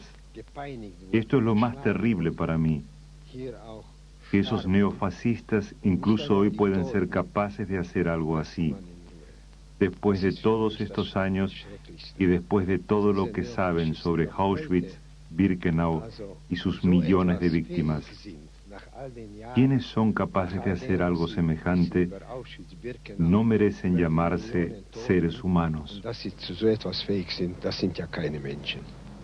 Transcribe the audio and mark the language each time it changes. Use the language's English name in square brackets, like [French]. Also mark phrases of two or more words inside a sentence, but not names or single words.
[Spanish] Esto es lo más terrible para mí, que esos neofascistas incluso hoy pueden ser capaces de hacer algo así, después de todos estos años y después de todo lo que saben sobre Auschwitz, Birkenau y sus millones de víctimas. Quienes son capaces de hacer algo semejante no merecen llamarse seres humanos. [German] Dass sie zu so etwas fähig sind, das sind ja keine Menschen.